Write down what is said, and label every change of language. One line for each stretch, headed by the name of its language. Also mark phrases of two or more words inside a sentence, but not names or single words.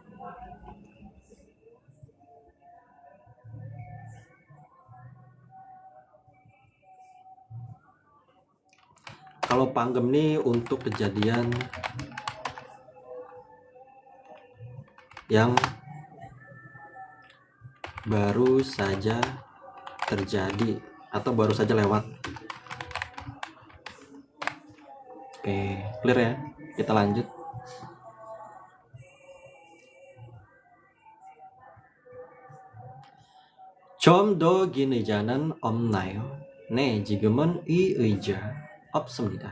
Indonesian: Kalau panggem nih untuk kejadian yang baru saja terjadi atau baru saja lewat. Oke, clear ya. Kita lanjut.
Korean: 좀 더 긴 의자는 없나요? 네, 지금은 이 의자 없습니다.